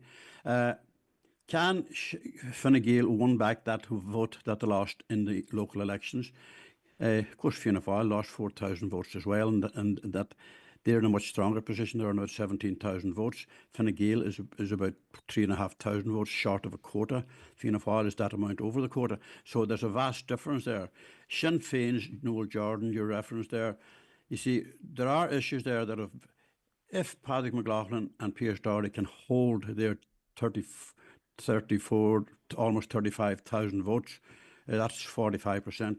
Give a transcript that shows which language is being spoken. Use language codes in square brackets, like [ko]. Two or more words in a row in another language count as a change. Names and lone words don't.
[en] Can Fine Gael win back that vote that they lost in the local elections? Of course, Fianna Fáil lost 4,000 votes as well, and that they're in a much stronger position. They're now at 17,000 votes. Fine Gael is about 3,500 votes short of a quota. Fianna Fáil is that amount over the quota. So there's a vast difference there. Sinn Féin's Noel Jordan, your reference there, you see, there are issues there that if Patrick McLaughlin and Pearse Doherty can hold their 34, almost 35,000 votes, that's 45%.